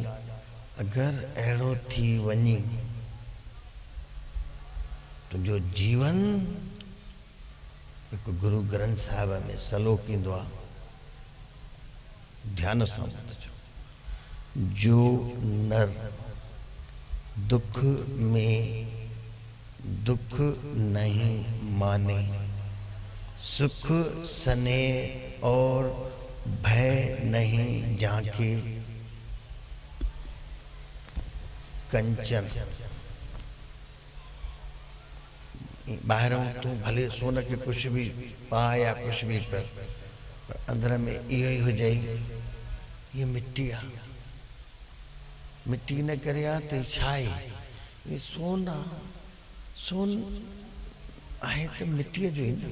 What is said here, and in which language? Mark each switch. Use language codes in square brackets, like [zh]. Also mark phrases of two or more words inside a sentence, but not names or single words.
[sd] अगरि अहिड़ो थी वञे तुंहिंजो जीवन, हिकु गुरु ग्रंथ साहिब में सलोक ईंदो आहे, ध्यान सां ॿुधजो, [hi] जो नर दुख में दुख नहीं माने, सुख सने और भय नहीं जाके, कंचन। [sd] ॿाहिरों तूं भले सोन खे कुझु बि पाए या कुझु बि कर, पर अंदर में इहो ई हुजे, ये मिट्टी आहे, मिट्टी न करे आहे त छा आहे, ये सोन आहे, सोन आहे त मिट्टीअ जो ई न।